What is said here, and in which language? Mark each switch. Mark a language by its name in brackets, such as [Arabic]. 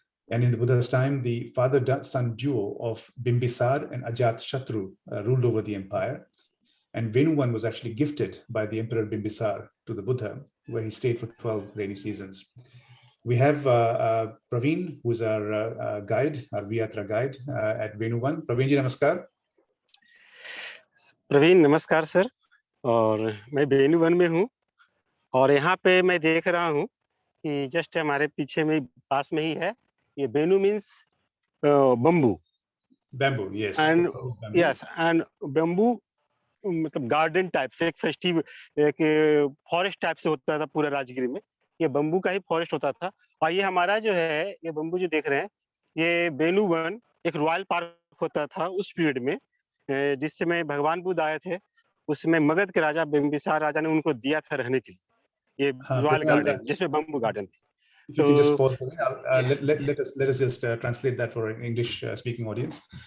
[English] And in the Buddha's time, the father-son duo of Bimbisar and Ajat Shatru ruled over the empire. And Venuvan was actually gifted by the Emperor Bimbisar to the Buddha, where he stayed for 12 rainy seasons. We have Praveen, who is our guide, our Vyatra guide at Venuvan. Praveen ji, namaskar. [Hindi] Praveen नमस्कार sir, और मैं वेनुवन में हूँ और यहाँ पे मैं देख रहा हूँ कि जस्ट हमारे पीछे में पास में ही है, ये Venu means bamboo. [English] Bamboo, yes. And bamboo. yes, and bamboo [Hindi] मतलब गार्डन टाइप से एक फेस्टिव एक फॉरेस्ट टाइप से होता था पूरा राजगिर में. ये बम्बू का ही फॉरेस्ट होता था. और ये हमारा जो है ये बम्बू जो देख रहे हैं ये वेनुवन एक रॉयल पार्क होता था उस पीरियड में, जिस समय भगवान बुद्ध आए थे. उसमें मगध के राजा बिम्बिसार राजा ने उनको दिया था रहने के लिए, ये रॉयल गार्डन जिसमें bamboo garden. [English] If you can just pause, let us just translate that for an English speaking audience.